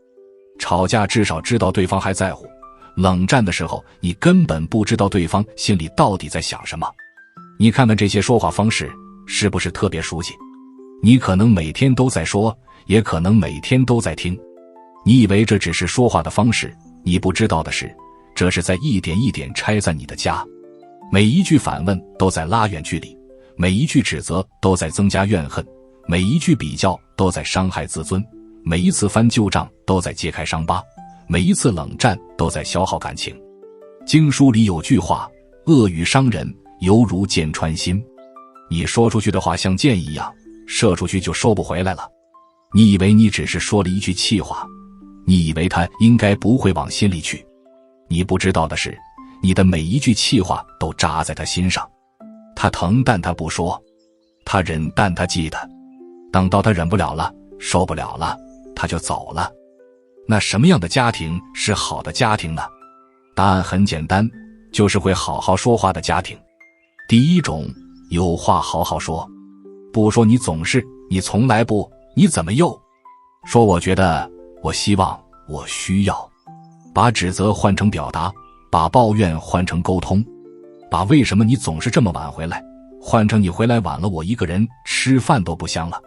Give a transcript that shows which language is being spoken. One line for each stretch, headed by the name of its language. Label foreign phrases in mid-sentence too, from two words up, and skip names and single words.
Chinese: 吵架至少知道對方還在乎，冷戰的時候你根本不知道对方心裡到底在想什麼。你看看這些說話方式是不是特別熟悉？你可能每天都在說，也可能每天都在听。你以為這只是說話的方式，你不知道的是，這是在一點一點拆散你的家。每一句反問都在拉遠距離，每一句指責都在增加怨恨，每一句比較都在傷害自尊，每一次翻舊賬都在揭開傷疤，每一次冷戰都在消耗感情。經書裡有句話，惡語傷人，猶如箭穿心。你說出去的話像箭一樣，射出去就收不回來了。你以為你只是說了一句氣話，你以為他應該不會往心裡去。你不知道的是，你的每一句氣話都扎在他心上。他疼但他不說，他忍但他記得。等到他忍不了了，受不了了，他就走了。那什麼樣的家庭是好的家庭呢？答案很簡單，就是会好好說話的家庭。第一種，有話好好說。不說你總是，你從來不，你怎麼又說我覺得，我希望，我需要。把指責換成表達，把抱怨換成溝通，把為什麼你總是這麼晚回來換成你回來晚了，我一個人吃飯都不香了。